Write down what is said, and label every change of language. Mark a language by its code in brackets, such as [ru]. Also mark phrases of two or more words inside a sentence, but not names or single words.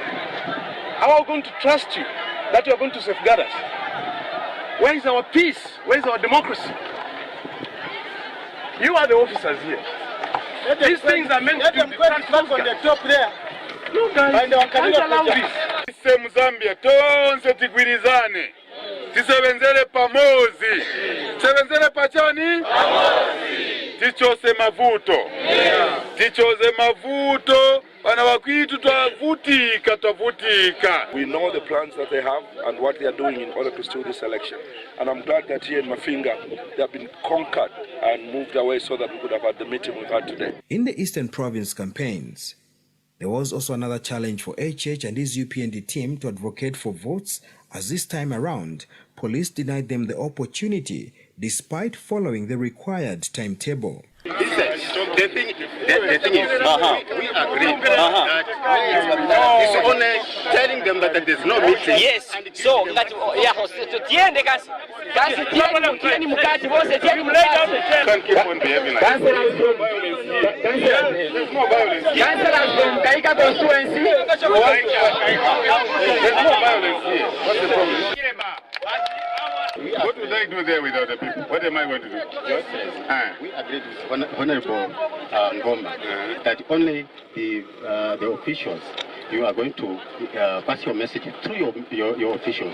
[en] How are we going to trust you that you are going to safeguard us? Where is our peace? Where is our democracy? You are the officers here. These things are meant to be back on the top there. No guys, can't allow this. [ny] Semu Zambia tonse tigwirizane. Tisebenzele pamozi. Tisebenzele pachani? Pamozi. Tichose mavuto. Tichose mavuto. [en] We know the plans that they have and what they are doing in order to steal this election. And I'm glad that here in Mafinga, they have been conquered and moved away so that we could have had the meeting we've had today. In the Eastern Province campaigns, there was also another challenge for HH and his UPND team to advocate for votes, as this time around, police denied them the opportunity despite following the required timetable. This Listen, the thing is, we agreed that it's only telling them that there's no meeting. Yes. So, [ny] tiende kasi. Kasi tieni mukati wose tieni mukati. [en] Can't keep on behaving like that. There's no violence. Councillors from Kaika constituency. There's no violence here. What's the problem? What would I do there without the people? What am I going to do? We agreed with Honorable Ngoma that only the officials, you are going to pass your message through your officials.